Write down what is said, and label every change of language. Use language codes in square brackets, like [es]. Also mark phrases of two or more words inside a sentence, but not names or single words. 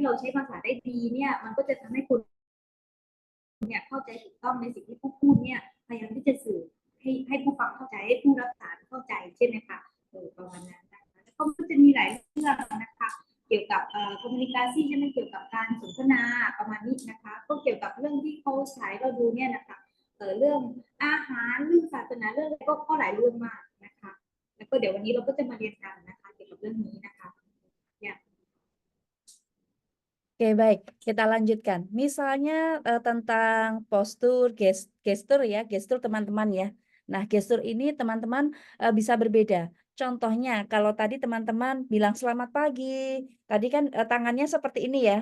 [th] เราใช้ภาษาได้ดีเนี่ยมันก็จะทำให้คุณเนี่ยเข้าใจถูกต้องในสิ่งที่ผู้พูดเนี่ยพยายามที่จะสื่อให้ผู้ฟังเข้าใจให้ผู้รับสารเข้าใจใช่ไหมคะประมาณนั้นนะคะแล้วก็จะมีหลายเรื่องนะคะเกี่ยวกับcommunication ใช่ไหมเกี่ยวกับการสนทนาประมาณนี้นะคะก็เกี่ยวกับเรื่องที่เขาฉายเราดูเนี่ยนะคะเรื่องอาหารเรื่องศาสนาเรื่องอะไรก็หลายเรื่องมากนะคะแล้วก็เดี๋ยววันนี้เราก็จะมาเรียนกันนะคะเกี่ยวกับเรื่องนี้นะคะอย่าง [id] Oke, baik. Kita lanjutkan. Misalnya tentang postur, gestur ya, gestur teman-teman ya. Nah, gestur ini teman-teman bisa berbeda. Contohnya, kalau tadi teman-teman bilang selamat pagi, tadi kan tangannya seperti ini ya.